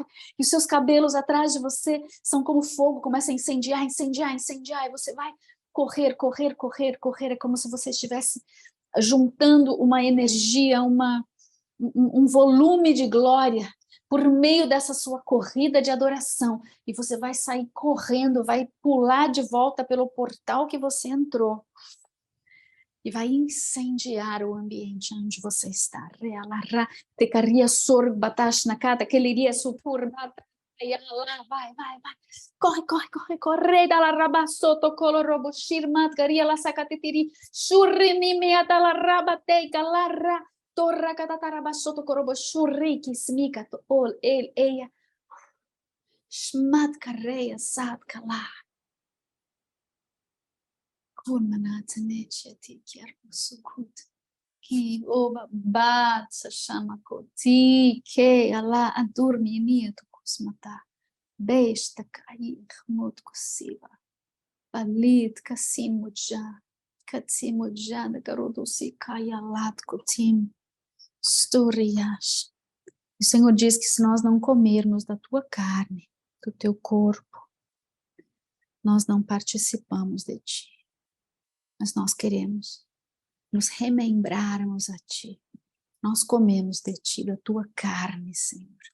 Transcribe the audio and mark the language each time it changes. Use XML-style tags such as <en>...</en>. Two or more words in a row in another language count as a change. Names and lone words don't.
<pt>E os seus cabelos atrás de você são como fogo, começa a incendiar, incendiar, incendiar, e você vai correr, correr, correr, correr, é como se você estivesse juntando uma energia, um volume de glória por meio dessa sua corrida de adoração, e você vai sair correndo, vai pular de volta pelo portal que você entrou, e vai incendiar o ambiente onde você está. Tecaria sorbatash nakata, que ele iria supur, vai, vai, vai. Corre, corre, corre, corre, dalla rabasoto colorobo shirmat garia la sakatitiri, shurrini meata la rabate galarra, torra katatarabasoto korobo shuriki smika to ol el eia, shmat kareya sad kala. Kurmanatsanecheti kiarmusukut. Ki oba bat sa shamakoti ke ala adurmi nieto kusmata. Besta cair muito possível. Balit kasimudja. Katsimudja da garodosi caia lat cotim. Storias. O Senhor diz que se nós não comermos da tua carne, do teu corpo, nós não participamos de ti. Mas nós queremos nos remembrarmos a ti. Nós comemos de ti, da tua carne, Senhor.</pt>